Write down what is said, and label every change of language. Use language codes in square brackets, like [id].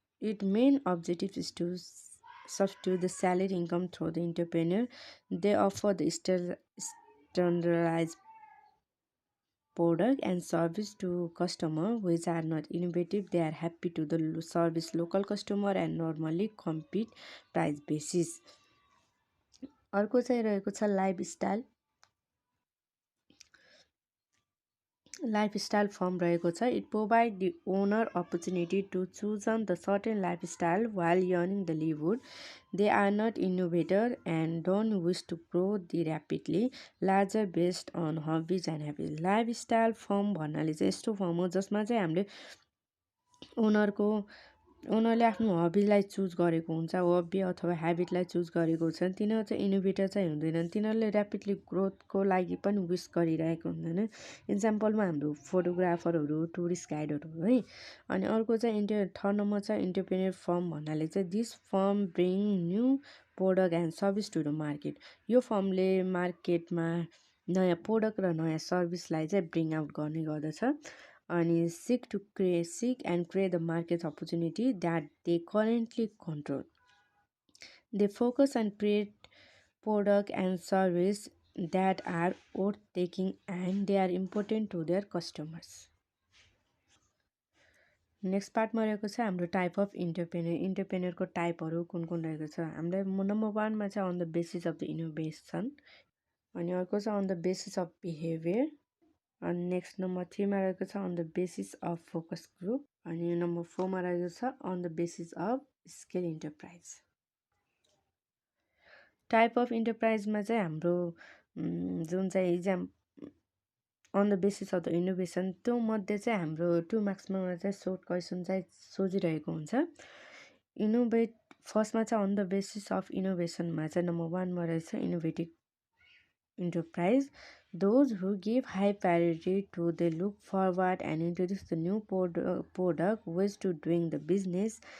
[en] It main objective is to substitute the salary income through the entrepreneur. They offer the standardized product and service to customer which are not innovative. They are happy to the service local customer and normally compete price basis. [ne] अर्को चाहिँ रहेको छ lifestyle form रहेको छ. [en] It provide the owner opportunity to choose on the certain lifestyle while earning the livelihood. They are not innovator and don't wish to grow the rapidly larger based on hobbies and habits. [ne] Lifestyle form भन्नाले चाहिँ यस्तो form हो जसमा चाहिँ हामीले ओनरले आफ्नो हबीलाई choose गरेको हुन्छ, हबी अथवा ह्याबिटलाई चुज गरेको हुन्छ. तिनीहरू चाहिँ इनोभेटर चाहिँ हुँदैनन्. तिनीहरूले ऱ्यापिडली ग्रोथको लागि पनि विस गरिरहेको हुँदैन. इक्जाम्पलमा हाम्रो फोटोग्राफरहरू, टुरिस्ट गाइडहरू है. अनि अर्को चाहिँ थर्ड नम्बर छ इन्टरप्रेन्योर फर्म भन्नाले चाहिँ [en] This firm bring new product and service to the market. [ne] यो फर्मले मार्केटमा नयाँ प्रोडक्ट र नयाँ सर्भिसलाई चाहिँ ब्रिङ आउट गर्ने गर्दछ. [en] अनि seek and create the market opportunity that they currently control. They focus on create product and service that are worth taking and they are important to their customers. [ne] Next पार्टमा रहेको छ हाम्रो type of इन्टरप्रेन्योरको टाइपहरू कुन कुन रहेको छ. हामीलाई number 1मा चाहिँ on the basis of the innovation, अनि अर्को छ on the basis of behaviour, अनि नेक्स्ट नम्बर 3मा रहेको छ on the basis of focus group, अनि नम्बर 4मा रहेको छ on the basis of scale enterprise. Type of इन्टरप्राइजमा चाहिँ हाम्रो जुन चाहिँ exam on the basis of the innovation त्यो मध्ये चाहिँ हाम्रो 2 मार्क्समा चाहिँ सोर्ट क्वेसन चाहिँ सोधिरहेको हुन्छ. इनोभेट फर्स्टमा चाहिँ अन द बेसिस अफ इनोभेसनमा चाहिँ नम्बर 1मा रहेछ innovative [en] enterprise, those who give high priority to they look forward and introduce the new product ways to doing the business.